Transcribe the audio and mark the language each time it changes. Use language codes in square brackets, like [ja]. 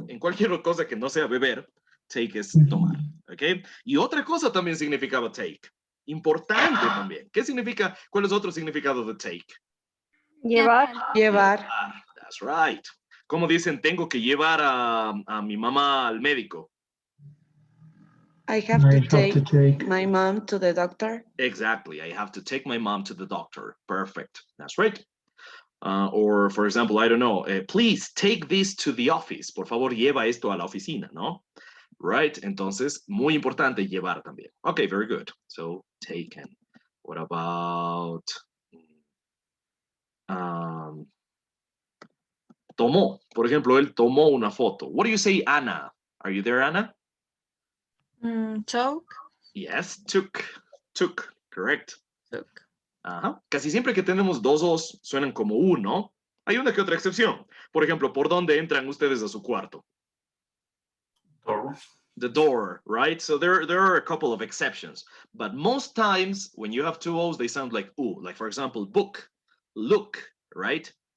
[es] En cualquier cosa que no sea beber, take es tomar. ¿Ok? Y otra cosa también significaba take. Importante también. ¿Qué significa? ¿Cuál es otro significado de take? Llevar. Llevar. [en] That's right. [es] ¿Cómo dicen? Tengo que llevar a mi mamá al médico. [en] I have to take my mom to the doctor. Exactly. I have to take my mom to the doctor. Perfect. That's right. Or, for example, I don't know, please take this to the office. [es] Por favor, lleva esto a la oficina, ¿no? [en] Right? [es] Entonces, muy importante llevar también. [en] Okay, very good. So, taken. What about... [es] tomó. Por ejemplo, él tomó una foto. [en] What do you say, Anna? Are you there, Anna? Took. Yes, took. Took, correct. Took. Ajá. [es] Casi siempre que tenemos dos os suenan como uno. Hay una que otra excepción. Por ejemplo, ¿por dónde entran ustedes a su cuarto? [en] door, The door, right? So there are a couple of exceptions. But most times, when you have 2 O's, they sound like ooh. Like, for example, book, look, right?